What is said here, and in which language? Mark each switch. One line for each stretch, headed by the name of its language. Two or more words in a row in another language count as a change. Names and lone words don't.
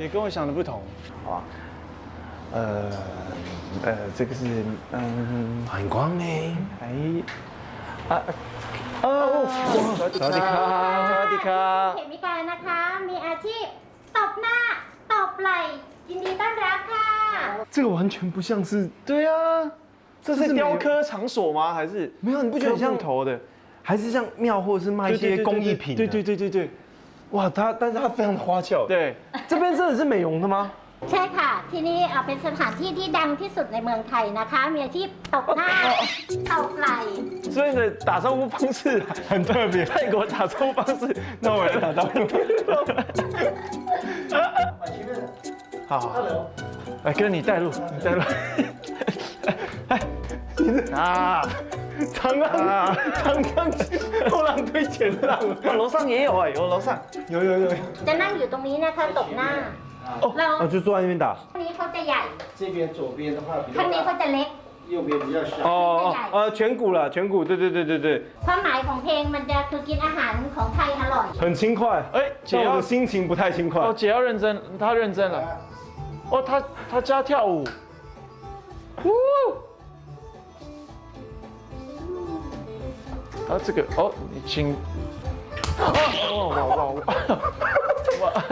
Chinese: 也跟我想的不同。好吧，这个是反光呢，
Thai: สวัสดีครับ เขมิกานะคะ มีอาชีพตบหน้าตบไหล่ยินดีต้อนรับค่ะ
Chinese: 这个完全不像是，对啊，这是雕刻场所吗？还是没有？你不觉得很像木头的？还是像庙或者是卖一些工艺品？对，哇，但是它非常的花俏。对，这边真的是美容的吗？
Thai: ใช่ค่ะที่นี่เป็นสถานที่ที่ดังที่สุดในเมืองไทยนะคะมีอาชีพตบหน้าตบไหล่
Chinese: 所以呢，打招呼方式很特别，泰国打招呼方式，那我来打招呼。好，来哥，你带路，哎，啊，长江后浪推前浪，楼上也有哎，有楼上有。
Thai: จะนั่งอยู่ตรงนี้นะคะตบหน้าเรา
Chinese: 就坐在那边打。
Thai: ข้างนี้เขาจะใหญ่
Chinese: 这边左边的话比
Thai: ข้างนี้เขาจะเล็ก
Chinese: 右边比较小。颧骨了，颧骨，对。
Thai: ความหมายของเพลงมันจะคือกินอาหารของไทยอร่อย
Chinese: 很轻快，哎，姐要但我的心情不太轻快。哦，姐要认真，她认真了。哦，她教跳舞。啊，这个哦，你请。哇！